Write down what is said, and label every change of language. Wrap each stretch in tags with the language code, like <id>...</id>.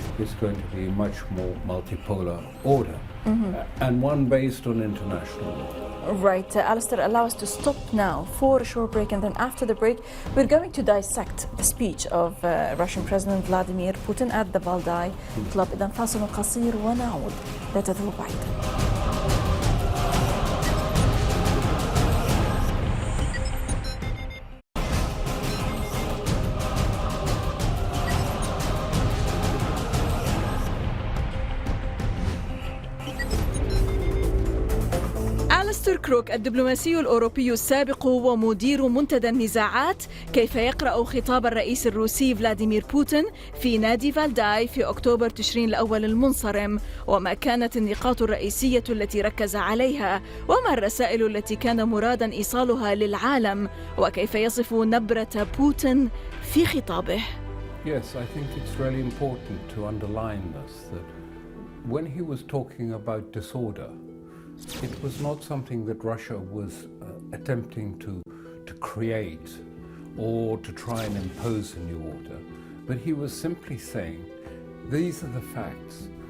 <en>It's going to be a much more multipolar order, and one based on international law. Right, Alistair, allow us to stop now for a short break, and then after the break we're going to dissect the speech of Russian President Vladimir Putin at the Valdai Club.</en> <ar>إذن فاصل قصير ونعود، لا تذهبوا بعيدا. كروك الدبلوماسي الأوروبي السابق ومدير منتدى النزاعات، كيف يقرأ خطاب الرئيس الروسي فلاديمير بوتين في نادي فالداي في أكتوبر تشرين الأول المنصرم، وما كانت النقاط الرئيسية التي ركز عليها، وما الرسائل التي كان مرادا إيصالها للعالم، وكيف يصف نبرة بوتين في خطابه.</ar> <en>Yes, I think it's really important to underline this, that when he was talking about disorder, it was not something that Russia was attempting to create or to try and impose a new order, but he was simply saying, these are the facts.</en>